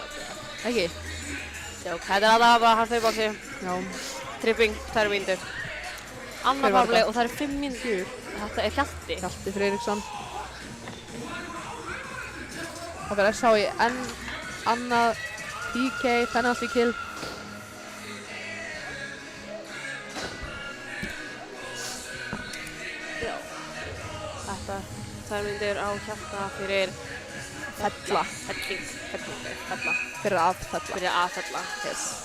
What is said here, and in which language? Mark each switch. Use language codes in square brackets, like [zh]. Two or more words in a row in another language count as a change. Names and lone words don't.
[is] Ekki? Jók, þetta er aðeins bara hann fyrir bóksi. Já. Tripping, 2 mínútur. Annar Hver var powerplay þetta? og það er 5 mínútur. Þetta er Hjalti. Hjalti Friðriksson. Það fyrir SH í annað PK, [en] penalty kill. [is] Já. Þetta 2 mínútur á Hjalta fyrir... Fella. Fella. Fyrir að fella. Fyrir að fella. Yes.